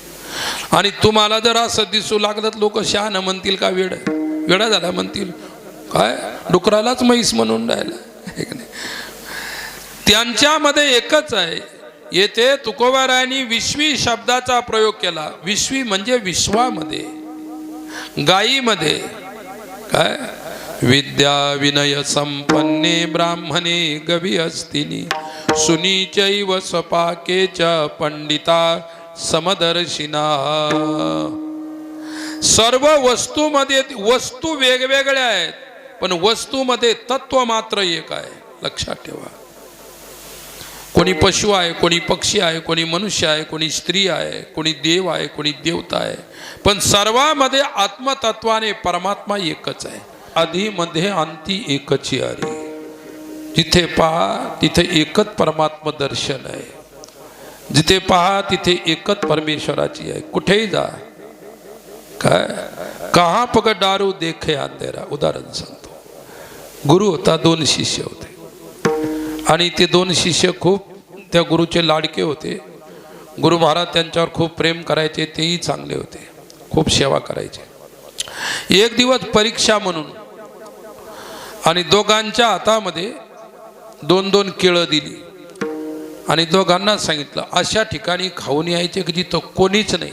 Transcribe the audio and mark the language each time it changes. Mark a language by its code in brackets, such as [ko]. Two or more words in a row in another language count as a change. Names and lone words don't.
[mr] आणि तुम्हाला जर असं दिसू लागलं तर लोक शहाणं म्हणतील का वेडा झाला म्हणतील, काय डुकरालाच म्हैस म्हणून राहिला, हे की नाही? त्यांच्यामध्ये एकच आहे. येथे तुकोबारायांनी विश्वी शब्दाचा प्रयोग केला. विश्वी म्हणजे विश्वामध्ये, गायीमध्ये. [sa] काय विद्या विनय संपन्ने ब्राह्मणे गवी असतिनी सुनीचैव स्वपाकेच पंडिता समदर्शिना. [mr] सर्व वस्तूमध्ये वस्तू वेगवेगळ्या आहेत, पण वस्तूमध्ये तत्व मात्र एक आहे. लक्षात ठेवा. कोणी पशु आहे, कोणी पक्षी आहे, कोणी मनुष्य आहे, कोणी स्त्री आहे, कोणी देव आहे, कोणी देवता आहे, पण सर्वांमध्ये आत्मतत्वाने परमात्मा एकच आहे. आधी मध्ये अंती एकची आरी. जिथे पहा तिथे एकच परमात्मा दर्शन आहे. जिथे पहा तिथे एकच परमेश्वराची आहे. कुठेही जा. काय कहा पग दारू देखे अंधेरा. उदाहरण सांगतो. गुरु होता, 2 शिष्य होते आणि ते 2 शिष्य खूप त्या गुरुचे लाडके होते. गुरु महाराज त्यांच्यावर खूप प्रेम करायचे. तेही चांगले होते, खूप सेवा करायचे. एक दिवस परीक्षा म्हणून आणि दोघांच्या हातामध्ये 2-2 केळं दिली आणि दोघांना सांगितलं अशा ठिकाणी खाऊन यायचे की जिथं कोणीच नाही.